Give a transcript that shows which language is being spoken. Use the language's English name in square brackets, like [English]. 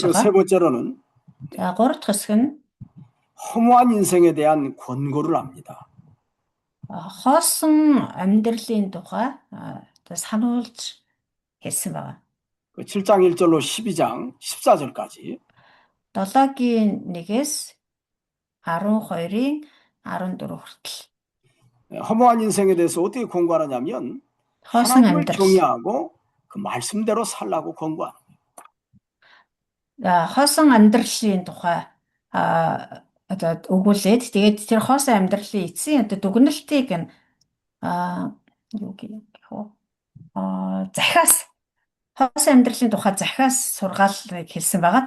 [Korean] 그리고 [Mongolian] байгаа. [Korean] 세 번째로는 [Mongolian] За гурав дахь хэсэг нь [Korean] 허무한 인생에 대한 권고를 합니다. [Mongolian] хоосон амьдралын тухай одоо сануулж хэлсэн байгаа. [Korean] 그 7장 1절로 12장 14절까지. [Mongolian] 7-гийн 1-ээс 12-ийн 14 хүртэл. [Korean] 허무한 인생에 대해서 어떻게 권고하느냐면 [Mongolian] хоосон [Korean] 하나님을 [Mongolian] амьдрал. [Korean] 경외하고 그 말씀대로 살라고 권고하는 거예요. [Mongolian] За хоосон амьдралын тухай одоо өгүүлээд тэгээд тэр хоосон амьдралын эцсийн одоо дүгнэлтийг нь юу гэх вэ? Захиас хоосон амьдралын тухай захиас сургаалыг хэлсэн байгаа.